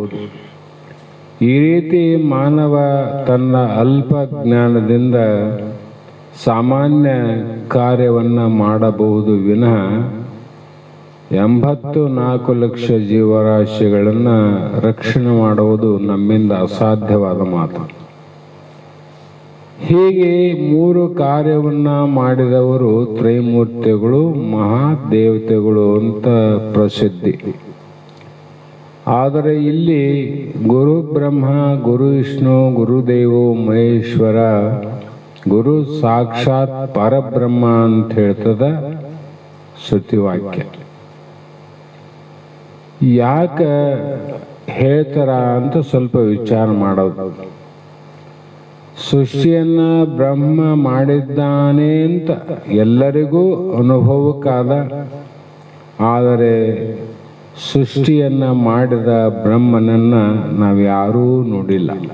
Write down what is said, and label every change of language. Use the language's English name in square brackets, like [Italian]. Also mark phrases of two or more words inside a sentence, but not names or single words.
[Kannada] ಈ ರೀತಿ ಮಾನವ ತನ್ನ ಅಲ್ಪ ಜ್ಞಾನದಿಂದ ಸಾಮಾನ್ಯ ಕಾರ್ಯವನ್ನು ಮಾಡಬಹುದು ವಿನಃ 84 ಲಕ್ಷ ಜೀವರಾಶಿಗಳನ್ನು ರಕ್ಷಣೆ ಮಾಡುವುದು ನಮ್ಮಿಂದ ಅಸಾಧ್ಯವಾದ ಮಾತು. ಹೀಗೆ 3 ಕಾರ್ಯವನ್ನ ಮಾಡಿದವರು ತ್ರೈಮೂರ್ತಿಗಳು, ಮಹಾದೇವತೆಗಳು ಅಂತ ಪ್ರಸಿದ್ಧಿ. ಆದರೆ ಇಲ್ಲಿ [Sanskrit] ಗುರು ಬ್ರಹ್ಮ, ಗುರು ವಿಷ್ಣು, ಗುರುದೇವೋ ಮಹೇಶ್ವರ, ಗುರು ಸಾಕ್ಷಾತ್ ಪರಬ್ರಹ್ಮ [Kannada] ಅಂತ ಹೇಳ್ತದ ಶ್ರುತಿವಾಕ್ಯ. ಯಾಕೆ ಹೇಳ್ತಾರ ಅಂತ ಸ್ವಲ್ಪ ವಿಚಾರ ಮಾಡೋದು. ಸೃಷ್ಟಿಯನ್ನ ಬ್ರಹ್ಮ ಮಾಡಿದ್ದಾನೆ ಅಂತ ಎಲ್ಲರಿಗೂ ಅನುಭವಕ್ಕಾದ, ಆದರೆ ಸೃಷ್ಟಿಯನ್ನ ಮಾಡಿದ ಬ್ರಹ್ಮನನ್ನ ನಾವ್ಯಾರೂ ನೋಡಿಲ್ಲ.